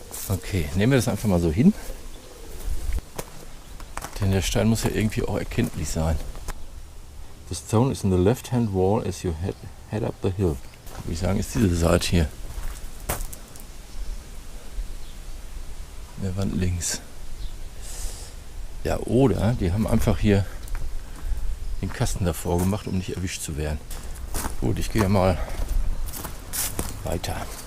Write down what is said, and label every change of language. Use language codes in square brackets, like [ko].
[de] Okay, nehmen wir das einfach mal so hin. Denn der Stein muss ja irgendwie auch erkenntlich sein. [en] The stone is in the left-hand wall as you head up the hill. [de] Würde ich sagen, ist diese Seite hier. In der Wand links. Ja, oder die haben einfach hier den Kasten davor gemacht, um nicht erwischt zu werden. Gut, ich gehe ja mal weiter.